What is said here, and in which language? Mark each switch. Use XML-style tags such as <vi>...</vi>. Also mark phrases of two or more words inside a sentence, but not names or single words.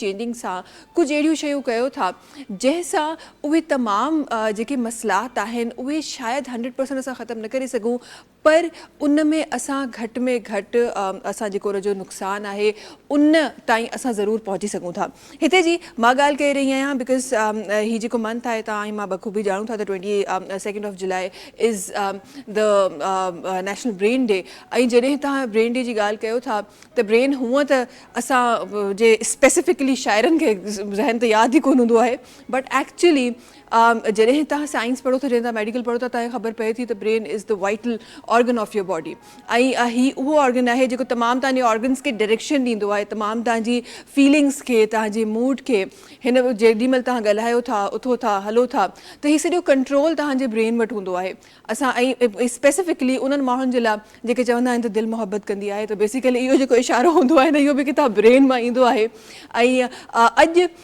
<sd>चेंजिंग सां कुझु अहिड़ियूं शयूं कयो था जंहिंसां उहे तमामु जेके मसइलात आहिनि उहे शायदि 100% असां ख़तमु न करे सघूं पर उन में असां घटि में घटि असां जेको उन जो नुक़सानु आहे उन ताईं असां ज़रूरु पहुची सघूं था हिते जी मां ॻाल्हि करे रही आहियां बिकॉज़ हीउ जेको मंथ आहे तव्हां ऐं मां बख़ूबी ॼाणूं था त</sd> <en>22 of July is the National Brain Day</en> <sd>ऐं जॾहिं तव्हां ब्रेन डे जी ॻाल्हि कयो था त ब्रेन हूअं त असां जे स्पेसिफिकली शाइरनि खे ज़हन त यादि ई कोन हूंदो आहे</sd> <en>but actually</en> <sd>जॾहिं तव्हां साइंस पढ़ो था जॾहिं तव्हां मेडिकल पढ़ो था तव्हांखे ख़बर पए थी त</sd> <en>brain is the vital organ of your body</en> <sd>ऐं ही उहो ऑर्गन आहे जेको तमामु तव्हांजे ऑर्गन्स खे डायरेक्शन ॾींदो आहे तमामु तव्हांजी फीलिंग्स खे तव्हांजे मूड खे हिन जेॾीमहिल तव्हां ॻाल्हायो था उथो था हलो था त हीउ सॼो कंट्रोल तव्हांजे ब्रेन वटि हूंदो आहे असां ऐं स्पेसिफिकली उन्हनि माण्हुनि जे लाइ जेके चवंदा आहिनि त दिलि मोहबत कंदी आहे त बेसिकली इहो जेको इशारो हूंदो आहे न इहो बि किथां ब्रेन मां ईंदो आहे ऐं अॼु</sd>